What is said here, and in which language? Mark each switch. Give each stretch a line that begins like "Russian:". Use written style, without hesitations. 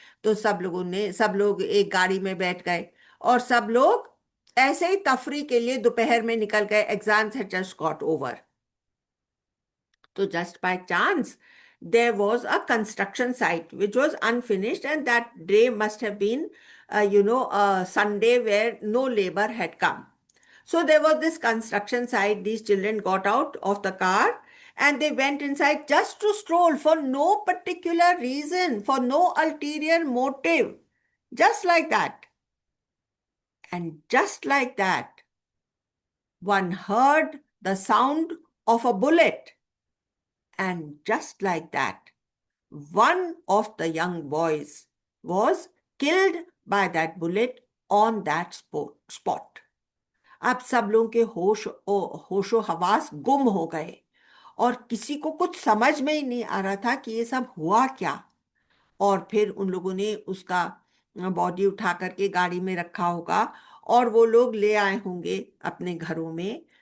Hindi: तो सब लोग एक गाड़ी में बैठ गए, और सब लोग ऐसे ही तफरी के लिए दोपहर में निकल गए।
English: Exams had just got over. So just by chance, there was a construction site which was unfinished, and that day must have been, a Sunday where no labor had come. So there was this construction site. These children got out of the car and they went inside just to stroll for no particular reason, for no ulterior motive. Just like that. And just like that, one heard the sound of a bullet. And just like that, one of the young boys was killed by that bullet on that spot.
Hindi: अब सब लोगों के होशो हवास गुम हो गए, और किसी को कुछ समझ में ही नहीं आ रहा था कि ये सब हुआ क्या। और फिर उन लोगों ने उसका बॉडी उठा करके गाड़ी में रखा होगा, और वो लोग ले आए होंगे अपने घरों में।